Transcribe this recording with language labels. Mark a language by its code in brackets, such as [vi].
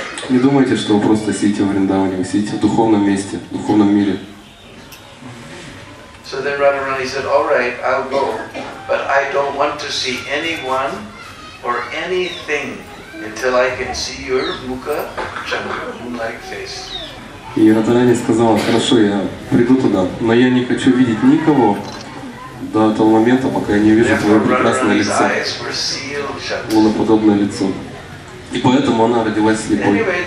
[ru] Не думайте, что вы просто сидите в Вриндаване, вы сидите в духовном месте, в духовном мире. [en] So then Radharani said, "All right, I'll go, but I don't want to see anyone or anything until I can see your mukha chandra, moon-like face." [ru] И Радхарани сказала, хорошо, я приду туда, но я не хочу видеть никого до того момента, пока я не увижу твое прекрасное лицо, луноподобное лицо. И поэтому она родилась слепой.